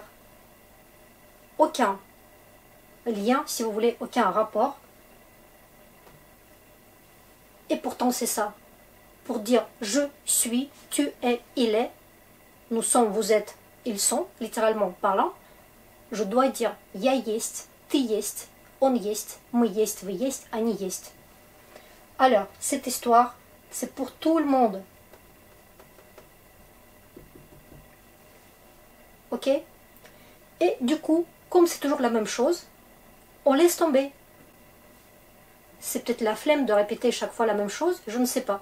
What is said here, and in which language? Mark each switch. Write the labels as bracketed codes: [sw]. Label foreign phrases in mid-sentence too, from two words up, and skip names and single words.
[fr] Aucun lien, si vous voulez, aucun rapport. Et pourtant c'est ça. Pour dire je suis, tu es, il est, nous sommes, vous êtes, ils sont, littéralement parlant, je dois dire [ru] я есть, ты есть, он есть, мы есть, вы есть, они есть. [fr] Alors, cette histoire, c'est pour tout le monde. Ok? Et du coup, comme c'est toujours la même chose, on laisse tomber. C'est peut-être la flemme de répéter chaque fois la même chose, je ne sais pas.